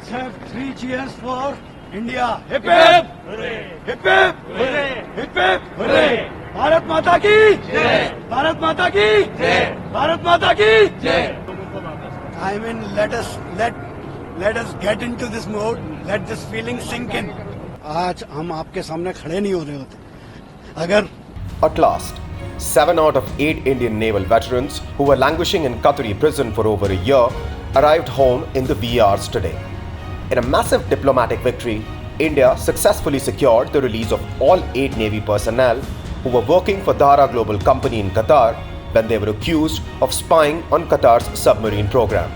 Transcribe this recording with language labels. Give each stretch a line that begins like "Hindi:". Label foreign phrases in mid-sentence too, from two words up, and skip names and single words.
English: have three cheers for India. Hip hip! Hooray! Hip hip! Hooray! Hip hip! Hooray!
Hindi: भारत माता की जय! भारत माता की जय! भारत माता की जय!
English: I mean, let us get into this mode. Let this feeling sink in.
Hindi: आज हम आपके सामने खड़े नहीं हो रहे होते अगर
English: At last, 7 out of 8 Indian naval veterans who were languishing in Qatari prison for over a year arrived home in the wee hours today. In a massive diplomatic victory, India successfully secured the release of all 8 Navy personnel who were working for Doha Global Company in Qatar when they were accused of spying on Qatar's submarine program.